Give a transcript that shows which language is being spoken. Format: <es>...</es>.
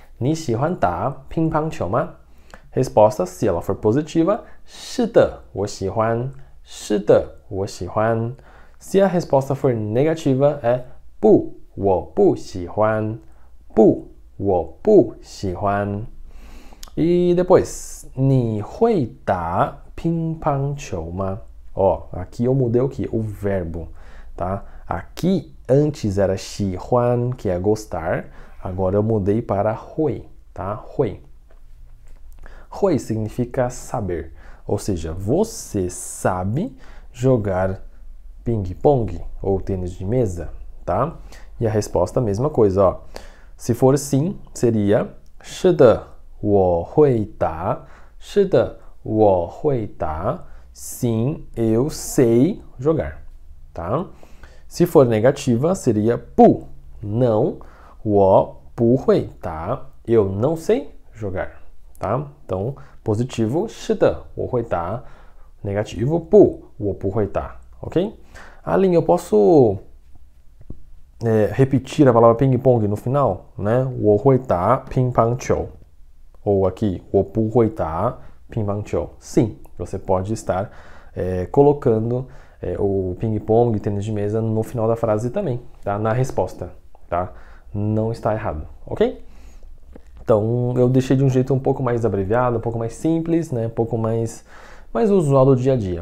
<zh>你喜欢打乒乓球吗？</zh> <pt>Resposta, se ela for positiva,</pt> <zh>是的，我喜欢。是的，我喜欢。</zh> <pt>Se a resposta for negativa, é</pt> <zh>不，我不喜欢。不，我不喜欢。</zh> <pt>E depois,</pt> <zh>你会打乒乓球吗？</zh> <pt>Ó, aqui eu mudei o que? O verbo, tá? Aqui antes era 喜欢, que é gostar. Agora eu mudei para 会, tá? 会.会 significa saber. Ou seja, você sabe jogar ping-pong ou tênis de mesa, tá? E a resposta a mesma coisa, ó. Se for sim, seria</pt> <zh>是的，我会打。是的，我会打。</zh> <pt>Sim, eu sei jogar, tá? Se for negativa, seria 不, não,</pt> <zh>我不会打,</zh> <pt>eu não sei jogar, tá? Então, positivo,</pt> <zh>是的,我会打.Negativo, 不,我不会打, ok?</zh> <pt>Aline, eu posso repetir a palavra ping-pong no final, né?</pt> <zh>我会打乒乓球.</zh> <pt>Ou aqui,</pt> <zh>我不会打乒乓球.</zh> <pt>Sim, você pode estar colocando o ping-pong, tênis de mesa no final da frase também, tá? Na resposta, tá? Não está errado, ok? Então, eu deixei de um jeito um pouco mais abreviado, um pouco mais simples, né? Um pouco mais usual do dia a dia.</pt>